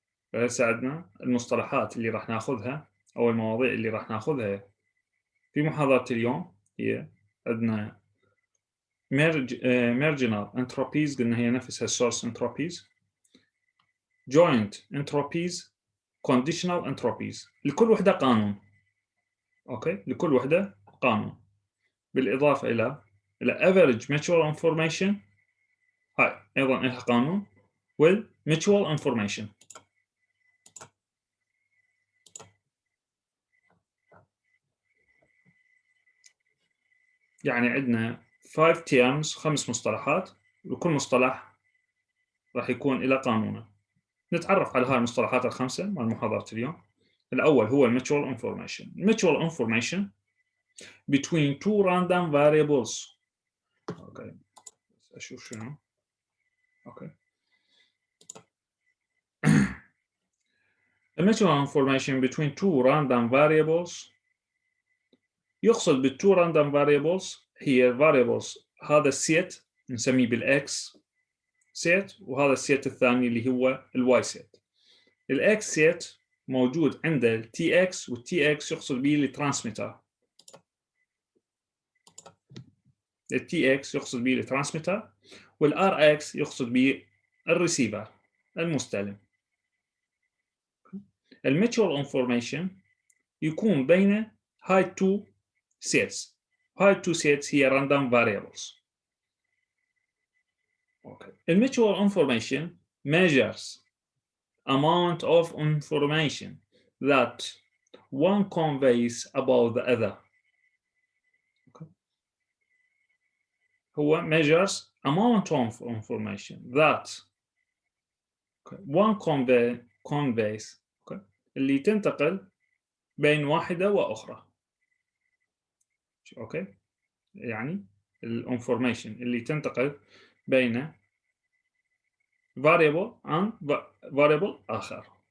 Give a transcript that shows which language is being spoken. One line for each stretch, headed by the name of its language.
Arabic: فيساعدنا المصطلحات اللي راح ناخذها أو المواضيع اللي راح ناخذها في محاضرة اليوم. هي عندنا Marginal Entropies، قلنا هي نفسها Source Entropies. Joint Entropies، Conditional Entropies، لكل وحدة قانون. أوكي، لكل وحدة قانون. بالإضافة إلى Average Mutual Information، هاي أيضا لها قانون، والMutual Information. يعني عندنا 5 terms، 5 مصطلحات، وكل مصطلح راح يكون إلى قانونه. نتعرف على هاي المصطلحات الخمسة مع محاضرة اليوم. الأول هو Mutual Information.
English: Mutual Information between two random variables.
Arabic: أوكي، أشوف شنو. أوكي.
English: The mutual information between two random variables،
Arabic: يقصد بالتو random variables هي variables، هذا السيت نسميه بالإكس سيت، وهذا السيت الثاني اللي هو الواي سيت. الإكس سيت موجود عنده التي إكس، والتي إكس يقصد به الترانسميتر. التي إكس يقصد به الترانسميتر، والآر إكس يقصد به الريسيفر المستلم. الميتشوال انفورميشن يكون بين هاي تو سيتس. هاي تو سيتس هي random variables.
English: Okay. الميتشوال information measures amount of information that one conveys about the other. Okay. هو measures amount of information that one conveys okay.
Arabic: اللي تنتقل بين واحدة وأخرى. أوكي، يعني الانفورميشن اللي تنتقل بين
English: variable and variable
Arabic: آخر.